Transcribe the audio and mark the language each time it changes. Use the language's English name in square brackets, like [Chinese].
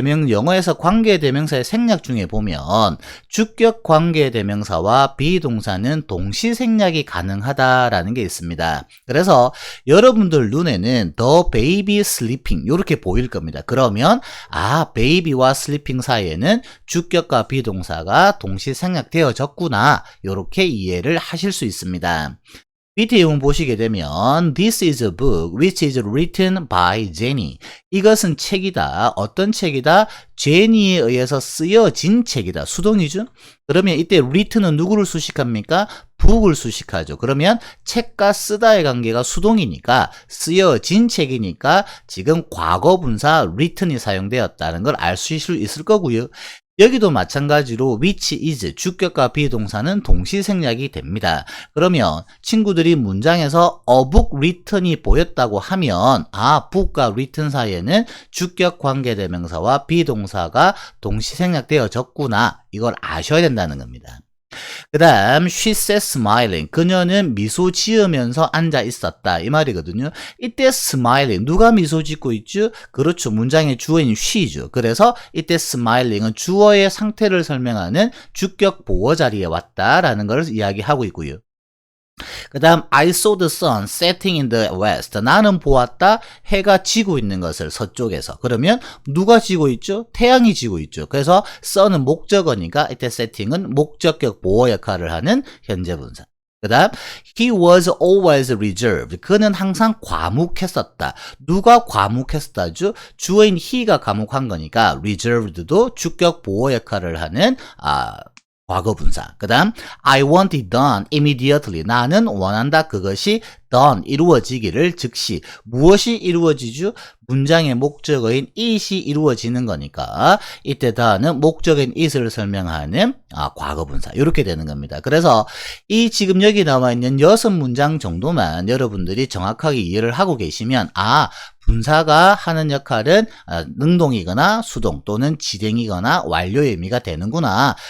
[Korean] 영어에서 관계대명사의 생략 중에 보면 주격 관계대명사와 비동사는 동시 생략이 가능하다라는 게 있습니다. 그래서 여러분들 눈에는 the baby sleeping 이렇게 보일 겁니다. 그러면 baby와 sleeping 사이에는 주격과 비동사가 동시 생략되어졌구나 이렇게 이해를 하실 수 있습니다. 밑에 예문 보시게 되면 [English] This is a book which is written by Jenny. [Korean] 이것은 책이다. 어떤 책이다? 제니에 의해서 쓰여진 책이다. 수동이죠? 그러면 이때 written은 누구를 수식합니까? book을 수식하죠. 그러면 책과 쓰다의 관계가 수동이니까 쓰여진 책이니까 지금 과거 분사 written이 사용되었다는 걸 알 수 있을 거고요. 여기도 마찬가지로 which is 주격과 비동사는 동시 생략이 됩니다. 그러면 친구들이 문장에서 a book written이 보였다고 하면 book과 written 사이에는 주격 관계대명사와 비동사가 동시 생략되어졌구나. 이걸 아셔야 된다는 겁니다. 그 다음 [English] she sat smiling. [Korean] 그녀는 미소 지으면서 앉아 있었다. 이 말이거든요. 이때 smiling. 누가 미소 짓고 있죠? 그렇죠. 문장의 주어인 she죠. 그래서 이때 smiling은 주어의 상태를 설명하는 주격 보어 자리에 왔다라는 걸 이야기하고 있고요. 그 다음 [English] I saw the sun setting in the west. [Korean] 나는 보았다. 해가 지고 있는 것을 서쪽에서. 그러면 누가 지고 있죠? 태양이 지고 있죠. 그래서 sun은 목적어니까 이때 setting은 목적격 보호 역할을 하는 현재 분사. 그 다음 [English] he was always reserved. [Korean] 그는 항상 과묵했었다. 누가 과묵했었다죠? 주어인 he가 과묵한 거니까 reserved도 주격 보호 역할을 하는 과거 분사. 그 다음 [English] I want it done immediately. [Korean] 나는 원한다. 그것이 done, 이루어지기를 즉시. 무엇이 이루어지죠? 문장의 목적어인 it이 이루어지는 거니까 이때 done은 목적어인 it을 설명하는 과거 분사. 이렇게 되는 겁니다. 그래서 이 지금 여기 나와 있는 6문장 정도만 여러분들이 정확하게 이해를 하고 계시면 분사가 하는 역할은 능동이거나 수동 또는 지행이거나 완료의 의미가 되는구나.